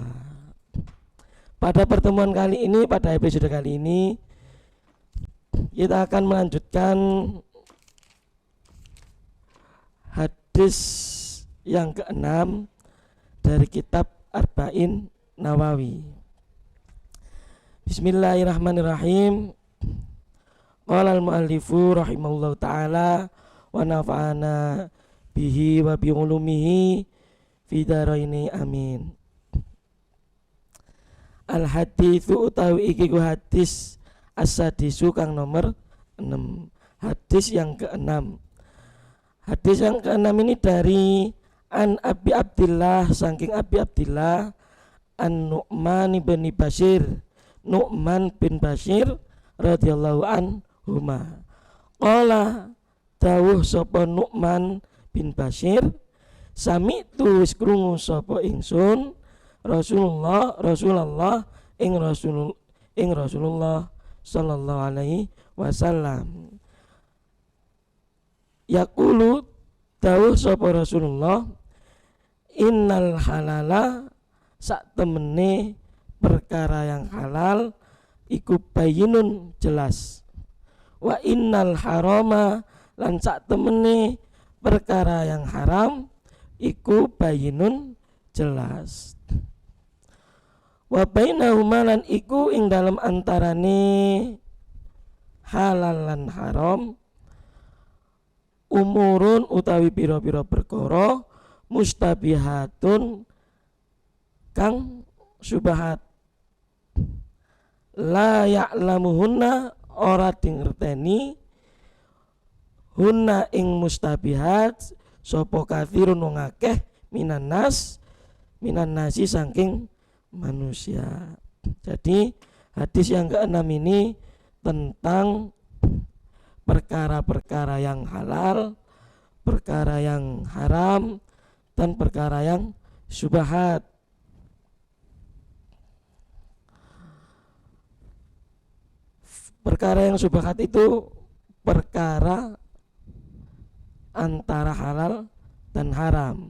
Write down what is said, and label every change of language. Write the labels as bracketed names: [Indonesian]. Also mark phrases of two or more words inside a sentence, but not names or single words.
[Indonesian] Pada pertemuan kali ini, pada episode kali ini, kita akan melanjutkan hadis yang ke-6 dari kitab Arba'in Nawawi. [Arabic] بسم الله الرحمن الرحيم. قال المؤلف رحمه الله تعالى ونفعنا به وبعلومه في الدارين آمين. الحديث [Javanese] utawi iki ku hadis as-sadisu kang nomor 6. [Indonesian] Hadis yang ke-6. Hadis yang ke-6 ini dari [Arabic] عن أبي عبد الله, [Indonesian] saking Abi Abdillah, An Nu'man bin Bashir, Nu'man bin Bashir [Arabic] رضي الله عنهما. [Javanese] Qala dawuh sapa Nu'man bin Bashir, sami tu wis krungu sapa ingsun Rasulullah ing Rasulullah [Arabic] صلى الله عليه وسلم يقول [Javanese] dawuh sapa Rasulullah, [Arabic] إن الحلال [Javanese] sak temene perkara yang halal iku bayinun jelas, [Arabic] وإن الحرام [Javanese] lan sak temene perkara yang haram iku bayinun jelas, [Arabic] وبينهما [Javanese] lan iku ing dalam antarane halal lan haram umurun utawi pira-pira perkara mustabihatun kang syubhat, [Arabic] لا يعلمهن [Javanese] ora dingerteni hunna ing mustabihat sapa kathirun wong akeh [Arabic] من الناس [Javanese] saking manusia. [Indonesian] Jadi hadis yang ke-6 ini tentang perkara-perkara yang halal, perkara yang haram, dan perkara yang syubhat. Perkara yang syubhat itu perkara antara halal dan haram.